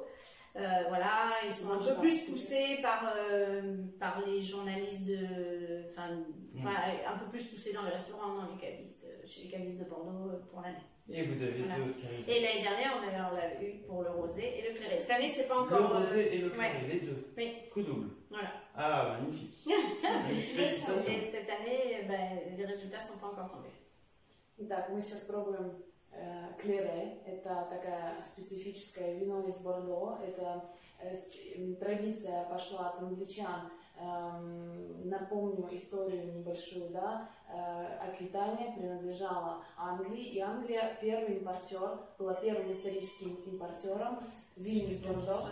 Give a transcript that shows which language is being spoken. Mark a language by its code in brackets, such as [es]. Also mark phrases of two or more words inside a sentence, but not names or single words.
[fr] Voilà, ils sont un peu plus poussés par les journalistes un peu plus poussés dans les restaurants, dans les cavistes, chez les cavistes de Bordeaux pour l'année. Et vous avez été oscarisé. Et l'année dernière, on l'a eu pour le rosé et le clairé. Cette année, c'est pas encore... Le rosé et le clairé, les deux. Oui. Coup double. Voilà. Ah, magnifique. Félicitations. Et cette année, les résultats sont pas encore tombés. [ru] Итак, мы сейчас пробуем клере. Это такая специфическое вино из Бордо. Это традиция пошла от англичан. Напомню историю небольшую, да. Аквитания принадлежала Англии, и Англия первый импортер, была первым историческим импортером вин из Бордо.